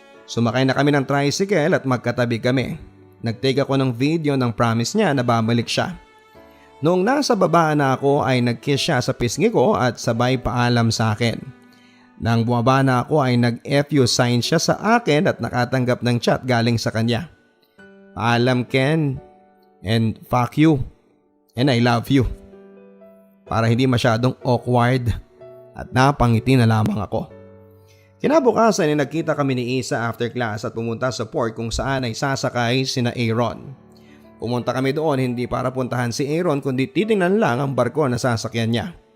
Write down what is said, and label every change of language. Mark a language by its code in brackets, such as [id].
[tl] Sumakay na kami ng tricycle at magkatabi kami. Nagtake ako ng video ng promise niya na babalik siya. Noong nasa baba na ako ay nag-kiss siya sa pisngi ko at sabay paalam sa akin. Nang bumaba na ako ay nag-FU sign siya sa akin at nakatanggap ng chat galing sa kanya. Paalam [en] Ken and fuck you and I love you. [tl] Para hindi masyadong awkward at napangiti na lamang ako. Kinabukasan ay nagkita kami ni Isa after class at pumunta sa port kung saan ay sasakay sina Aaron. Pumunta kami doon hindi para puntahan si Aaron kundi titingnan lang ang barko na sasakyan niya.